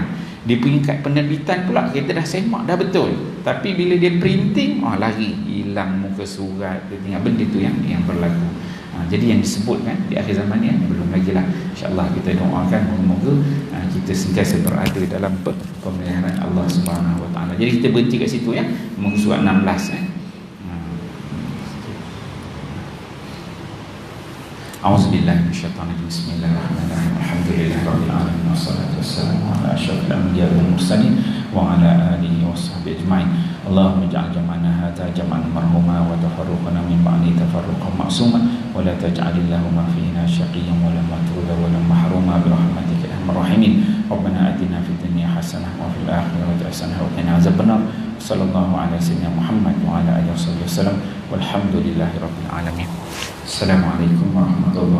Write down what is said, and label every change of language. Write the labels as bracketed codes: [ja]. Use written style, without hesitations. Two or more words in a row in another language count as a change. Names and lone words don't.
[ms] Di peringkat penerbitan pula, kita dah semak dah betul, tapi bila dia printing, lari, hilang muka surat, dia tinggal. Benda tu yang berlaku. Jadi yang disebutkan di akhir zaman ni belum lagi lah. InsyaAllah kita doakan moga-moga kita sentiasa berada dalam pemeliharaan [ar] الله سبحانه وتعالى. [ms] Jadi kita berhenti kat situ muka surat 16 [ar] أعوذ بالله من الشيطان الرجيم. بسم الله الرحمن الرحيم. الحمد لله رب العالمين والصلاة والسلام على أشرف الأنبياء والمرسلين وعلى آله وصحبه أجمعين. اللهم اجعل جمعنا هذا جمعا مرحوما وتفرقنا من بعده تفرقا معصوما ولا تجعل اللهم فينا شقيا ولا مطرودا ولا محروما برحمتك يا أرحم الراحمين. ربنا آتنا في الدنيا حسنة وفي الآخرة حسنة وقنا عذاب النار. صلى الله على سيدنا محمد وعلى آله وسلم. والحمد لله رب العالمين. السلام عليكم ورحمة الله وبركاته.